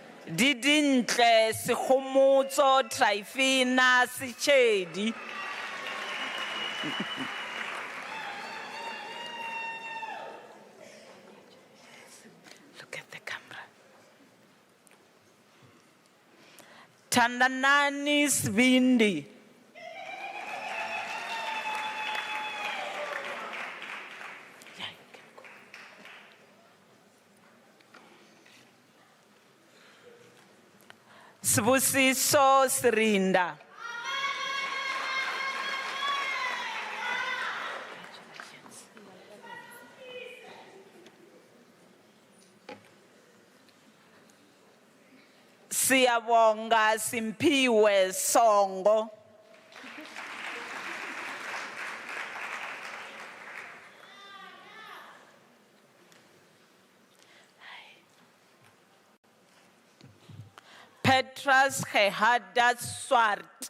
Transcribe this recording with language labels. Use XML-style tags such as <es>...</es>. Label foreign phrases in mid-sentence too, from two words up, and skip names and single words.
<en>Didintle, Sihomutso, Trifina, Sichedi. Look at the camera. Tandanani Svindi. Sibusiso Sirinda. Siyabonga Simpiwe Songo. Petras Gehada Swart.</en>